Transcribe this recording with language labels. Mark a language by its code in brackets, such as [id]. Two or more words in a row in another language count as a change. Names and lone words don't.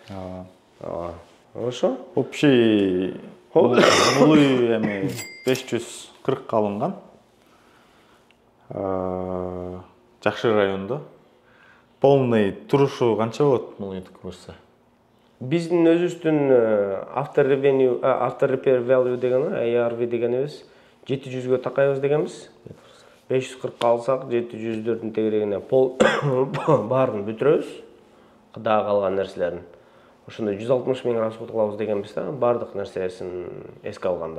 [ky] Ошо? Общий мулы эми 540 алынган. Жакшы райондо. Полный турушу канча болот мулыйдык болсо? Биздин өзүбүздүн [en] after repair value [ky] деген, ARV дегенибиз 700гө такайбыз дегенбиз. 540 алсак 700дөрдүн тегерегине баарын бүтүрөбүз. Кыда калган нерселерин. Ошондо 160 миң расход кылабыз дегенбиз да, бардык нерсесин эске алганда.